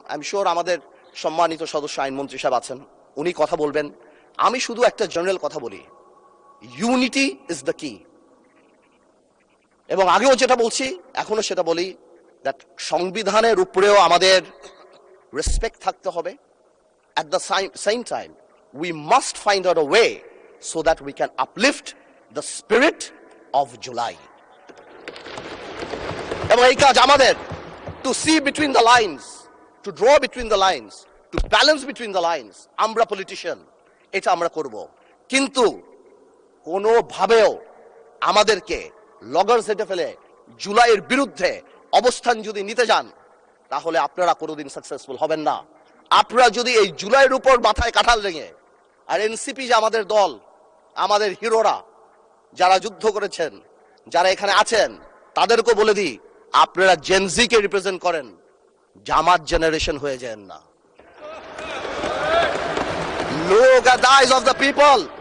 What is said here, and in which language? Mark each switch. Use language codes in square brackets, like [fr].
[en] I am sure [bn] আমাদের সম্মানিত সদস্য আইনমন্ত্রী সাহেব আছেন, উনি কথা বলবেন। আমি শুধু একটা জেনারেল কথা বলি, [en] Unity is the key. [bn] এবং আগেও যেটা বলছি, এখনো সেটা বলি, দ্যাট সংবিধানের উপরেও আমাদের রেসপেক্ট থাকতে হবে। [en] At the same time, we must find out a way so that we can uplift the spirit of July. [bn] এবং এই কাজ আমাদের, [en] to see between the lines, to draw between the lines, to balance between the lines. [bn] আমরা politician, এটা আমরা করব, কিন্তু কোনোভাবেও আমাদেরকে লগর্স হেঁটে ফেলে জুলাইয়ের বিরুদ্ধে অবস্থান যদি নিতে যান, তাহলে আপনারা কোনোদিন সাকসেসফুল হবেন না। আপনারা যদি এই জুলাইয়ের উপর মাথায় কাঁঠাল রেঙে, আর এনসিপি যে আমাদের দল, আমাদের হিরোরা যারা যুদ্ধ করেছেন, যারা এখানে আছেন, তাদেরকে বলে দিই, আপনারা জেনজিকে রিপ্রেজেন্ট করেন, জামাত জেনারেশন হয়ে যান না। [en] Look at the eyes of the people.